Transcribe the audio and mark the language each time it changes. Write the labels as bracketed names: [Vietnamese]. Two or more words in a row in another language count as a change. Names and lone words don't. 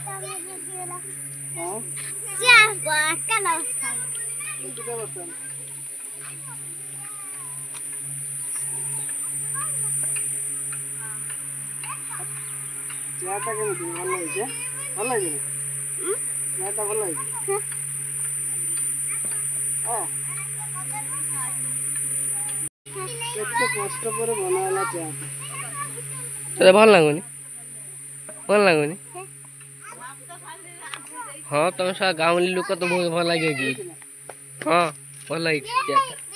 [Bangla] চেয়ারটা কেমন ভালো হয়েছে ভালো হয়েছে চেয়ারটা ভালো হয়েছে [Odia] କେତେ କଷ୍ଟ ପରେ ବନା ହେଲା ଚେୟାରଟା ସେଟା ଭଲ ଲାଗୁନି ହଁ ତମେ ସା ଗାଉଁଲି ଲୋକ ତ ବହୁତ ଭଲ ଲାଗେ କି ହଁ ଭଲ ହେଇଛି ଚେୟାରଟା